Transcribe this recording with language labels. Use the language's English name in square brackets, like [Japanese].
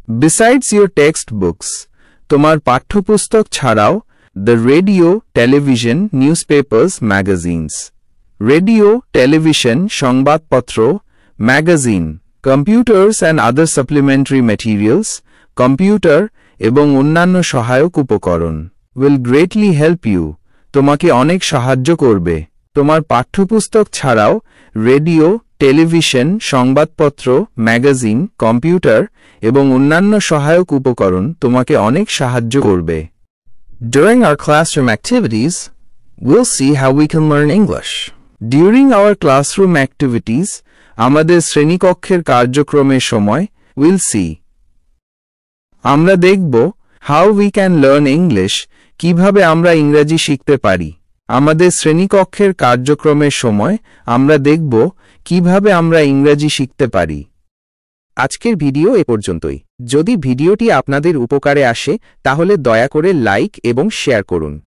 [English] Besides your textbooks, [Bangla] তোমার পাঠ্যপুস্তক ছাড়াও [English] the radio, television, newspapers, magazines. Radio, television, সংবাদপত্র, magazine, computers and other supplementary materials, [Bangla] computer এবং অন্যান্য সহায়ক উপকরণ [English] will greatly help you. [Bangla] তোমাকে অনেক সাহায্য করবে। তোমার পাঠ্যপুস্তক ছাড়াও রেডিও, টেলিভিশন, সংবাদপত্র, ম্যাগাজিন, কম্পিউটার এবং অন্যান্য সহায়ক উপকরণ তোমাকে অনেক সাহায্য করবে। [English] During our classroom activities, we'll see how we can learn English. During our classroom activities, [Bangla] আমাদের শ্রেণীকক্ষের কার্যক্রমের সময় [English] we'll see. [Bangla] আমরা দেখব [English] how we can learn English, [Bangla] কিভাবে আমরা ইংরেজি শিখতে পারি। আমাদের শ্রেণীকক্ষের কার্যক্রমের সময় আমরা দেখব কিভাবে আমরা ইংরেজি শিখতে পারি। আজকের ভিডিও এ পর্যন্তই। যদি ভিডিওটি আপনাদের উপকারে আসে তাহলে দয়া করে লাইক এবং শেয়ার করুন।